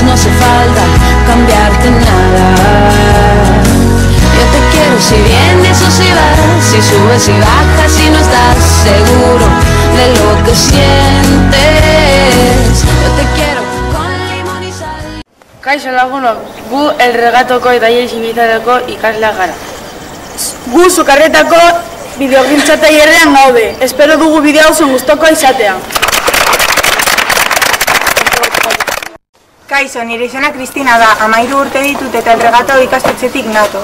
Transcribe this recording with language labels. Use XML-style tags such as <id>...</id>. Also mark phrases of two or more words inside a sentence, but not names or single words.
<es>No hace falta cambiarte nada. Yo te quiero si vienes o si vas, si subes y bajas, si no estás seguro de lo que sientes. Yo te quiero con limón y sal.</es> <eu>Kaixo lagunok, gu elregatoko eta iesibitzareko ikasleak gara. Gu sukarretako bideogintza tailerrean gaude. Espero dugu bideo oso gustukoa izatea. Kaixo, nire izena Kristina da, 13 urte ditut eta elregato ikastetxetik nato.</eu>